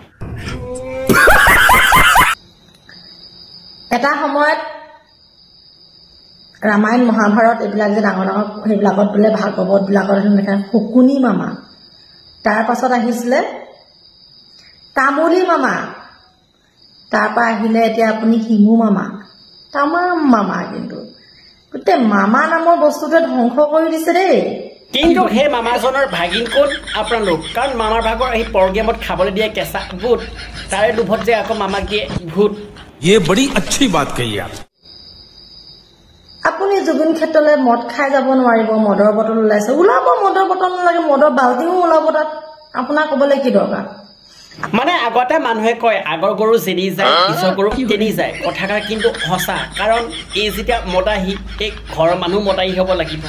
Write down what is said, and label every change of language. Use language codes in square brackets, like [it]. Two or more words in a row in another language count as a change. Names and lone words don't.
[as] এটা সময়ত ৰামায়ণ মহাভাৰত এইবিলাক যে ডাঙৰ ডাঙৰ সেইবিলাকত বোলে ভাগৱতবিলাকত এনেকৈ শুকুনি মামা তাৰ পাছত আহিছিলে তামুলী মামা তাৰপৰা আহিলে এতিয়া আপুনি শিমু মামা তামাম মামা কিন্তু গোটেই মামা নামৰ বস্তুটোৱে ধ্বংস কৰি দিছে দেই কিন্তু সেই মামাজনৰ ভাগিন কোন আপোনালোক কাৰণ মামাৰ ভাগৰ এই প্ৰগ্ৰেমত খাবলৈ দিয়ে কেঁচা বুট তাৰে লোভত যে আকৌ মামাক দিয়ে ভূত [hi] ये बड़ी अच्छी बात कही आप [as] আপুনি জুবিন ক্ষেত্ৰলৈ মদ খাই যাব নোৱাৰিব মদৰ বটল ওলাইছে ওলাব মদৰ বটল নালাগে মদৰ বাল্টিও ওলাব তাত আপোনাক ক'বলৈ কি দৰকাৰ মানে আগতে মানুহে কয় আগৰ গৰু যেনি যায় পিছৰ গৰু তেনি যায় কথাষাৰ কিন্তু সঁচা কাৰণ এই যেতিয়া মদাহী এই ঘৰৰ মানুহ মদাহী হ'ব লাগিব